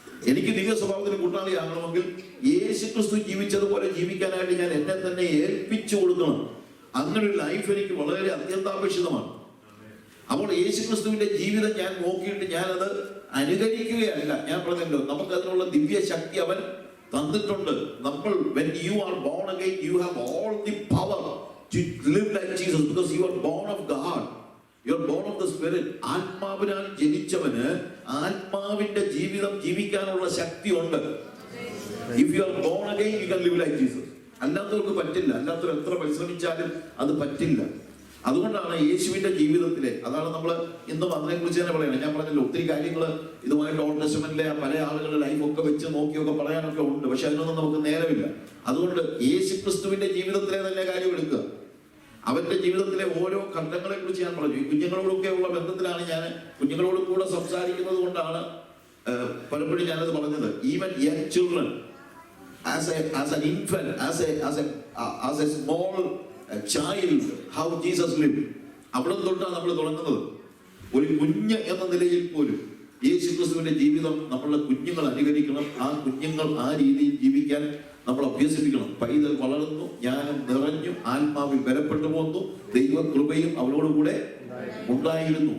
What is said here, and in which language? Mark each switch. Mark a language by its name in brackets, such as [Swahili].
[Malayalam] എനിക്ക് ദിവ്യ സ്വഭാവത്തിന് കൂട്ടാളിയാകണമെങ്കിൽ യേശുക്രിസ്തു ജീവിച്ചതുപോലെ ജീവിക്കാനായിട്ട് ഞാൻ എന്നെ തന്നെ ഏൽപ്പിച്ചു കൊടുക്കണം. അങ്ങനെ ഒരു ലൈഫ് എനിക്ക് വളരെ അത്യന്താപേക്ഷിതമാണ്. അപ്പോൾ യേശുക്രിസ്തുവിന്റെ ജീവിതം ഞാൻ നോക്കിയിട്ട് ഞാനത് അനുകരിക്കുകയല്ല. ഞാൻ പറഞ്ഞല്ലോ, നമുക്ക് അതിനുള്ള ദിവ്യ ശക്തി അവൻ തന്നിട്ടുണ്ട്. [English] നമ്മൾ when you are born again, you have all the power to live like Jesus because you are born of God. You are born of the Spirit. [Malayalam] ആത്മാവിനാൽ ജനിച്ചവന് ആത്മാവിന്റെ ജീവിതം ജീവിക്കാനുള്ള ശക്തി ഉണ്ട്. [English] If you are born again, you can live like Jesus. [Malayalam] അല്ലാത്തവർക്ക് പറ്റില്ല. അല്ലാത്തവർ എത്ര പരിശ്രമിച്ചാലും അത് പറ്റില്ല. അതുകൊണ്ടാണ് യേശുവിന്റെ ജീവിതത്തിലെ, അതാണ് നമ്മൾ ഇന്നും അതിനെ കുറിച്ച് തന്നെ പറയണം. ഞാൻ പറഞ്ഞല്ലോ, ഒത്തിരി കാര്യങ്ങൾ ഇതുമായിട്ട് ഓൾഡ് ടെസ്റ്റമെന്റിലെ പല ആളുകളുടെ ലൈഫൊക്കെ വെച്ച് നോക്കിയൊക്കെ പറയാനൊക്കെ ഉണ്ട്. പക്ഷെ അതിനൊന്നും നമുക്ക് നേരമില്ല. അതുകൊണ്ട് യേശു ക്രിസ്തുവിന്റെ ജീവിതത്തിലെ തന്നെ കാര്യം എടുക്കുക. അവന്റെ ജീവിതത്തിലെ ഓരോ ഘട്ടങ്ങളെ കുറിച്ച് ഞാൻ പറഞ്ഞു. കുഞ്ഞുങ്ങളോടൊക്കെ ഉള്ള ബന്ധത്തിലാണ് ഞാൻ കുഞ്ഞുങ്ങളോട് കൂടെ സംസാരിക്കുന്നത് കൊണ്ടാണ് പലപ്പോഴും ഞാനത് പറഞ്ഞത്. [English] Even young children, as an infant, as a small child, how Jesus lived. [Malayalam] അവിടെ തൊട്ടാണ് നമ്മൾ തുടങ്ങുന്നത്. ഒരു കുഞ്ഞ് എന്ന നിലയിൽ പോലും യേശു ക്രിസ്തുവിന്റെ ജീവിതം നമ്മളുടെ കുഞ്ഞുങ്ങൾ അനുകരിക്കണം. ആ കുഞ്ഞുങ്ങൾ ആ രീതിയിൽ ജീവിക്കാൻ നമ്മൾ അഭ്യസിപ്പിക്കണം. പൈതൽ വളർന്നു, ജ്ഞാനം നിറഞ്ഞു, ആത്മാവിൽ ബലപ്പെട്ടു പോന്നു, ദൈവകൃപയും അവരോടുകൂടെ ഉണ്ടായിരുന്നു.